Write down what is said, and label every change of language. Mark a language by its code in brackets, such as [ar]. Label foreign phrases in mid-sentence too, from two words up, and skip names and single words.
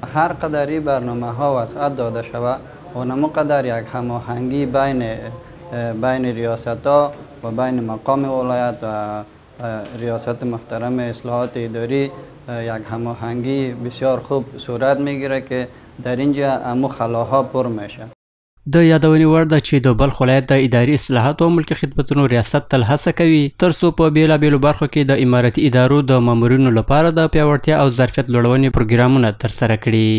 [fa] هر قدری برنامه ها وسعت داده شود و نمو قدر یک هماهنگی بین ریاست ها و بین مقام ولایت و ریاست محترم اصلاحات اداری یک هماهنگی بسیار خوب صورت میگیره که در اینجا امو خلاها پر میشه. [ps] د یادونې وړ ده چې د بلخ ولایت د اداري اصلاحاتو او ملکي خدمتونو ریاست تل هڅه کوي ترڅو په بیلابیلو برخو کې د امارتي ادارو د مامورینو لپاره د پیاوړتیا او ظرفیت لوړونې پروګرامونه ترسره کړي.